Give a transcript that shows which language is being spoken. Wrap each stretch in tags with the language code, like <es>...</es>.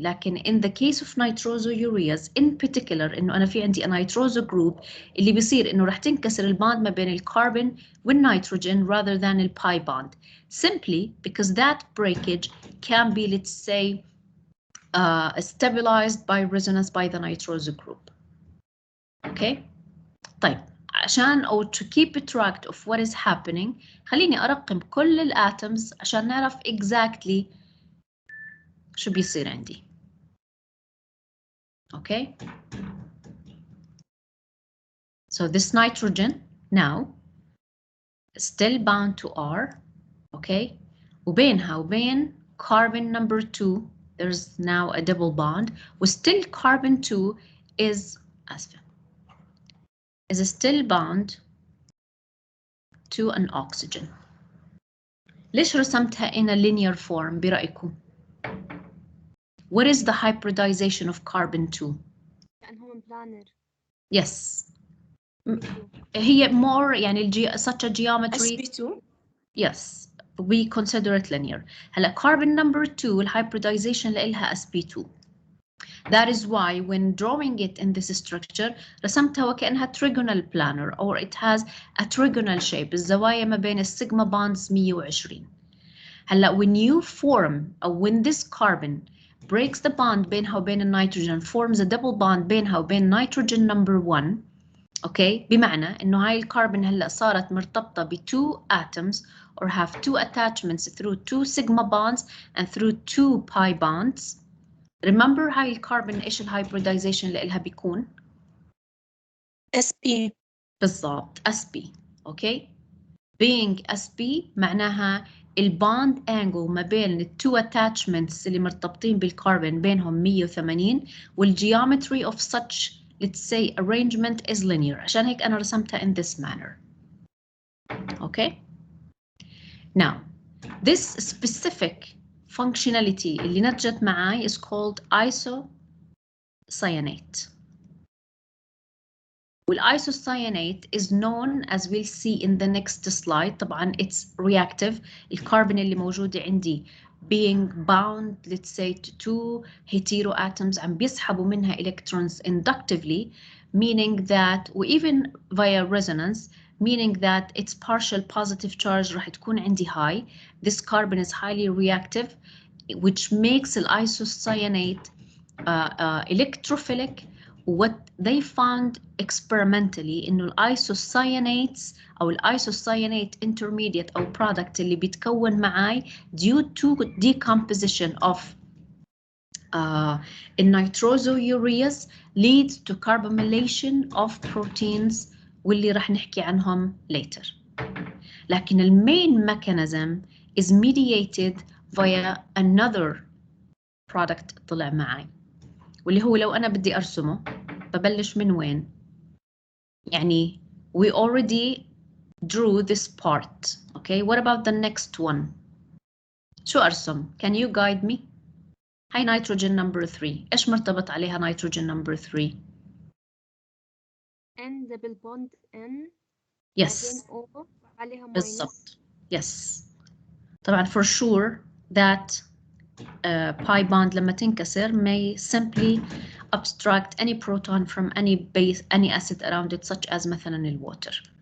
<en>لكن in the case of nitrosoureas in particular</en> <ar>انه انا في عندي</ar> <en>a nitroso group</en> <ar>اللي بيصير انه رح تنكسر الباند ما بين الكربون والنيتروجين</ar> <en>rather than the pi bond, simply because that breakage can be, let's say, stabilized by resonance by the nitroso group.</en> <ar>Okay, طيب عشان أو</ar> <en>to keep track of what is happening</en> <ar>خليني أرقم كل الاتومز عشان نعرف exactly شو بيصير عندي.</ar> <en>Okay, so this nitrogen now still bound to R. Okay,</en> <ar>وبينها وبين</ar> <en>carbon number 2 there's now a double bond, وstill carbon 2 is still bound to an oxygen.</en> <ar>ليش رسمتها</ar> <en>in a linear form برأيكم؟ What is the hybridization of carbon 2?</en> <ar>لأنهم planar.</ar> <en>Yes. هي more يعني such a geometry. sp2. Yes. We consider it linear. هلا carbon number 2 الhybridization لإلها sp2. That is why when drawing it in this structure</en> <ar>رسمتها وكأنها</ar> <en>trigonal planar, or it has a trigonal shape.</en> <ar>الزوايا ما بين السيجما bonds 120.</ar> <en>هلا when you form or when this carbon breaks the bond</en> <ar>بينها وبين النيتروجين,</ar> <en>forms a double bond بينها وبين nitrogen number 1, okay,</en> <ar>بمعنى إنه هاي الكربون هلا صارت مرتبطة ب</ar> <en>2 atoms or have 2 attachments through 2 sigma bonds and through 2 pi bonds.</en> <ar>Remember هاي الكربون إيش الهايبريدايزيشن اللي إلها بيكون؟</ar> <en>sp.</en> <ar>بالضبط sp.</ar> <en>okay, being sp</en> <ar>معناها الباند انجل ما بين التو</ar> <en>attachments</en> <ar>اللي مرتبطين بالكربون بينهم</ar> <en>180, والgeometry of such, let's say, arrangement is linear.</en> <ar>عشان هيك أنا رسمتها</ar> <en>in this manner. Okay. Now, this specific functionality</en> <ar>اللي نتجت معاي</ar> <en>is called isocyanate. والisocyanate is known, as we'll see in the next slide. طبعا it's reactive.</en> <ar>الكربون اللي موجودة عندي</ar> <en>being bound, let's say, to 2 heteroatoms</en> <ar>عم بيسحبوا منها</ar> <en>electrons inductively, meaning that, or even via resonance, meaning that its partial positive charge</en> <ar>راح تكون عندي</ar> <en>high. This carbon is highly reactive, which makes the isocyanate electrophilic. What they found experimentally إنه الإيسوسيانيتس أو الإيسوسيانate intermediate أو product</en> <ar>اللي بيتكون معاي</ar> <en>due to decomposition of النيتروزoureas leads to carbamylation of proteins</en> <ar>واللي راح نحكي عنهم</ar> <en>later.</en> <ar>لكن المين</ar> <en>mechanism is mediated via another product</en> <ar>طلع معي, واللي هو لو أنا بدي أرسمه ببلش من وين؟ يعني</ar> <en>we already drew this part. Okay, what about the next one?</en> <ar>شو أرسم?</ar> <en>Can you guide me? هاي nitrogen number 3.</en> <ar>إيش مرتبط عليها nitrogen number 3?</ar> <en>N double bond N. Yes. O عليها minus. بالضبط. Yes. طبعا for sure that pi bond لما تنكسر may simply abstract any proton from any base, any acid around it, such as مثلا the water.</en>